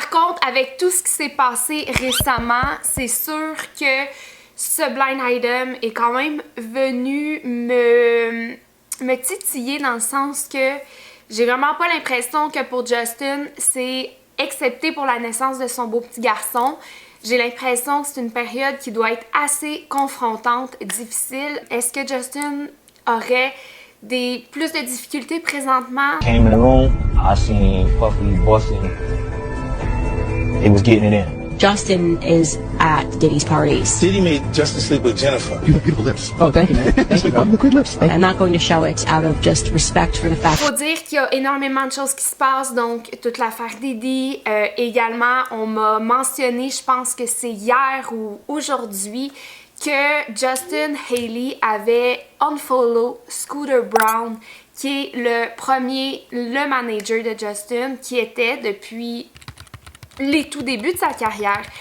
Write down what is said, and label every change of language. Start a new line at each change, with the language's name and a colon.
French: Par contre, avec tout ce qui s'est passé récemment, c'est sûr que ce blind item est quand même venu me titiller dans le sens que j'ai vraiment pas l'impression que pour Justin, c'est excepté pour la naissance de son beau petit garçon. J'ai l'impression que c'est une période qui doit être assez confrontante, difficile. Est-ce que Justin aurait plus de difficultés présentement?
English: Came in the room, I seen Puffy busting. It was getting it in. Justin is at Diddy's parties. Diddy made Justin sleep with Jennifer. You have beautiful lips. Oh, thank you, man. Thank you. You have great lips. I'm not going to show it out of just respect for the fact.
French: Faut dire qu'il y a énormément de choses qui se passent, donc toute l'affaire Diddy. Également, on m'a mentionné, je pense que c'est hier ou aujourd'hui, que Justin Haley avait unfollow Scooter Braun, qui est le manager de Justin, qui était depuis les tout débuts de sa carrière.